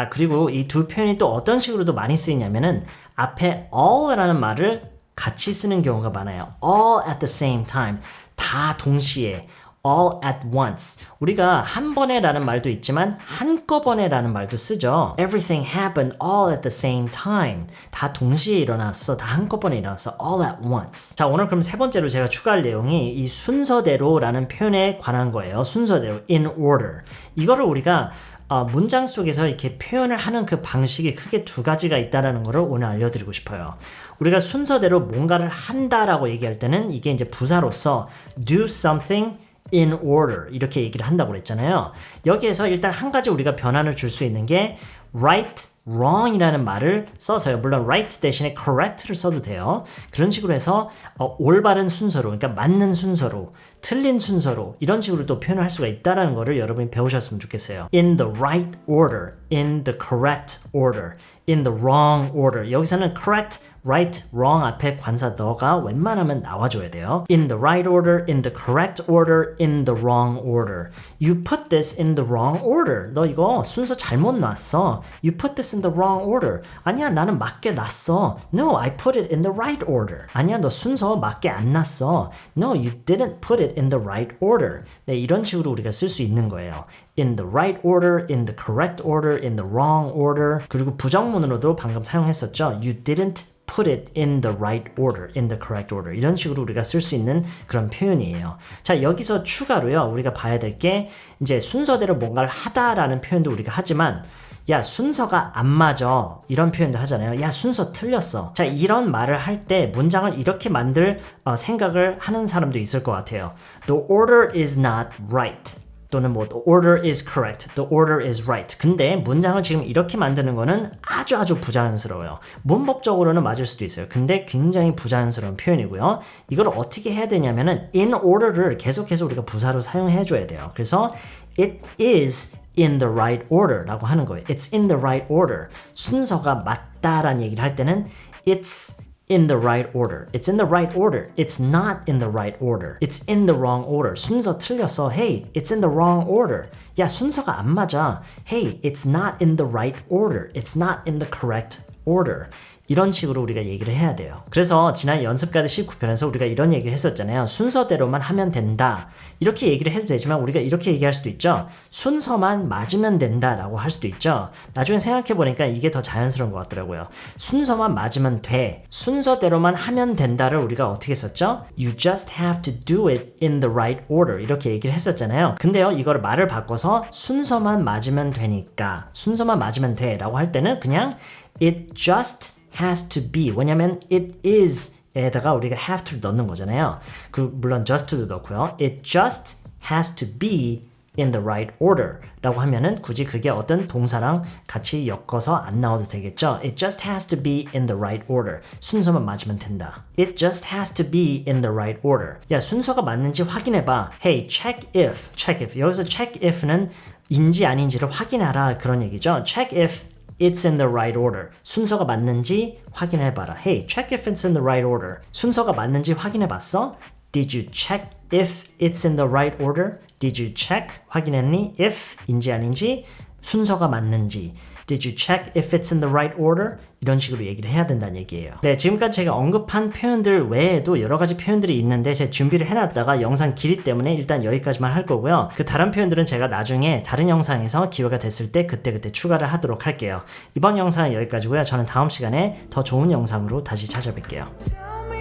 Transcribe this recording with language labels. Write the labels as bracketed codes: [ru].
[ko] 그리고 이 두 표현이 또 어떤 식으로도 많이 쓰이냐면은 앞에 all라는 말을 같이 쓰는 경우가 많아요. [en] all at the same time. [ko] 다 동시에. [en] all at once. [ko] 우리가 한 번에 라는 말도 있지만 한꺼번에 라는 말도 쓰죠. [en] Everything happened all at the same time. [ko] 다 동시에 일어났어. 다 한꺼번에 일어났어. [en] all at once. [ko] 자, 오늘 그럼 세 번째로 제가 추가할 내용이 이 순서대로 라는 표현에 관한 거예요. [en] 순서대로, in order. [ko] 이거를 우리가 문장 속에서 이렇게 표현을 하는 그 방식이 크게 두 가지가 있다는 것을 오늘 알려드리고 싶어요. 우리가 순서대로 뭔가를 한다라고 얘기할 때는 이게 이제 부사로서 [en] do something in order [ko] 이렇게 얘기를 한다고 그랬잖아요. 여기에서 일단 한 가지 우리가 변환을 줄 수 있는 게 right, wrong 이라는 말을 써서요. 물론 right 대신에 correct를 써도 돼요. 그런 식으로 해서 올바른 순서로, 그러니까 맞는 순서로, 틀린 순서로 이런 식으로 또 표현을 할 수가 있다는 거를 여러분이 배우셨으면 좋겠어요. [en] In the right order, in the correct order, in the wrong order. [ko] 여기서는 correct, right, wrong 앞에 관사 너가 웬만하면 나와줘야 돼요. [en] In the right order, in the correct order, in the wrong order. You put this in the wrong order. [ko] 너 이거 순서 잘못 놨어. [en] You put this in the wrong order. [ko] 아니야, 나는 맞게 놨어. [en] No, I put it in the right order. [ko] 아니야, 너 순서 맞게 안 놨어. [en] No, you didn't put it in the right order. [ko] 네, 이런 식으로 우리가 쓸 수 있는 거예요. [en] In the right order, in the correct order, in the wrong order. [ko] 그리고 부정문으로도 방금 사용했었죠. [en] You didn't put it in the right order, in the correct order. [ko] 이런 식으로 우리가 쓸 수 있는 그런 표현이에요. 자, 여기서 추가로요, 우리가 봐야 될 게 이제 순서대로 뭔가를 하다라는 표현도 우리가 하지만 야, 순서가 안 맞아. 이런 표현도 하잖아요. 야, 순서 틀렸어. 자, 이런 말을 할 때 문장을 이렇게 만들 생각을 하는 사람도 있을 것 같아요. [en] The order is not right. [ko] 또는 뭐 [en] the order is correct, the order is right. [ko] 근데 문장을 지금 이렇게 만드는 거는 아주 부자연스러워요. 문법적으로는 맞을 수도 있어요. 근데 굉장히 부자연스러운 표현이고요. 이걸 어떻게 해야 되냐면은 in order를 계속해서 우리가 부사로 사용해 줘야 돼요. 그래서 [en] it is in the right order [ko] 라고 하는 거예요. [en] It's in the right order. [ko] 순서가 맞다라는 얘기를 할 때는 [en] it's in the right order. It's in the right order. It's not in the right order. It's in the wrong order. [ko] 순서 틀렸어. [en] Hey, it's in the wrong order. [ko] 야, 순서가 안 맞아. [en] Hey, it's not in the right order. It's not in the correct order. [ko] 이런 식으로 우리가 얘기를 해야 돼요. 그래서 지난 연습가드 19편에서 우리가 이런 얘기를 했었잖아요. 순서대로만 하면 된다. 이렇게 얘기를 해도 되지만 우리가 이렇게 얘기할 수도 있죠. 순서만 맞으면 된다라고 할 수도 있죠. 나중에 생각해보니까 이게 더 자연스러운 것 같더라고요. 순서만 맞으면 돼. 순서대로만 하면 된다를 우리가 어떻게 썼죠? [en] You just have to do it in the right order. [ko] 이렇게 얘기를 했었잖아요. 근데요, 이걸 말을 바꿔서 순서만 맞으면 되니까, 순서만 맞으면 돼 라고 할 때는 그냥 [en] it just has to be. [ko] 왜냐면 it is 에다가 우리가 have to를 넣는 거잖아요. 물론 just도 넣고요. [en] It just has to be in the right order [ko] 라고 하면은 굳이 그게 어떤 동사랑 같이 엮어서 안 나와도 되겠죠. [en] It just has to be in the right order. [ko] 순서만 맞으면 된다. [en] It just has to be in the right order. [ko] 야, 순서가 맞는지 확인해봐. [en] Hey, check if. check if. [ko] 여기서 check if는 인지 아닌지를 확인하라 그런 얘기죠. [en] check if it's in the right order. [ko] 순서가 맞는지 확인해봐라. [en] Hey, check if it's in the right order. [ko] 순서가 맞는지 확인해봤어? [en] Did you check if it's in the right order? Did you check? [ko] 확인했니? if 인지 아닌지, 순서가 맞는지. [en] Did you check if it's in the right order? [ko] 이런 식으로 얘기를 해야 된다는 얘기예요. 네, 지금까지 제가 언급한 표현들 외에도 여러 가지 표현들이 있는데 제가 준비를 해놨다가 영상 길이 때문에 일단 여기까지만 할 거고요. 그 다른 표현들은 제가 나중에 다른 영상에서 기회가 됐을 때 그때 추가를 하도록 할게요. 이번 영상은 여기까지고요. 저는 다음 시간에 더 좋은 영상으로 다시 찾아뵐게요.